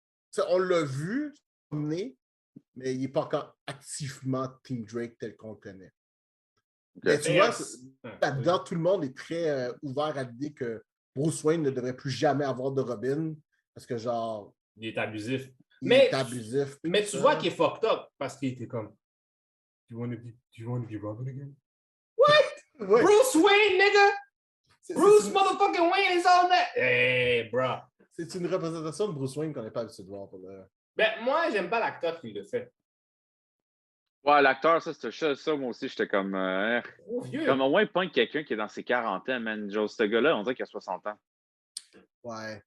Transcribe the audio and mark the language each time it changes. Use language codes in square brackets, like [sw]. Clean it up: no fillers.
[fr] T'sais, on l'a vu, mais il n'est pas encore activement Team Drake tel qu'on le connaît. Okay. Mais tu vois, là-dedans, tout le monde est très ouvert à l'idée que Bruce Wayne ne devrait plus jamais avoir de Robin parce que, genre. Il est abusif. Il est abusif. Mais tu vois qu'il est fucked up parce qu'il était comme. [en] Do you want to be Robin again? What? Ouais. Bruce Wayne, nigga! Bruce motherfucking Wayne is all that! Hey, bro. [fr] C'est une représentation de Bruce Wayne qu'on n'est pas habitué de voir pour le. Ben, moi, j'aime pas l'acteur qui le fait. Ouais, l'acteur, ça, moi aussi, j'étais comme. Comme au moins, pas quelqu'un qui est dans ses 40 ans, man. Genre, ce gars-là, on dirait qu'il a 60 ans. Ouais.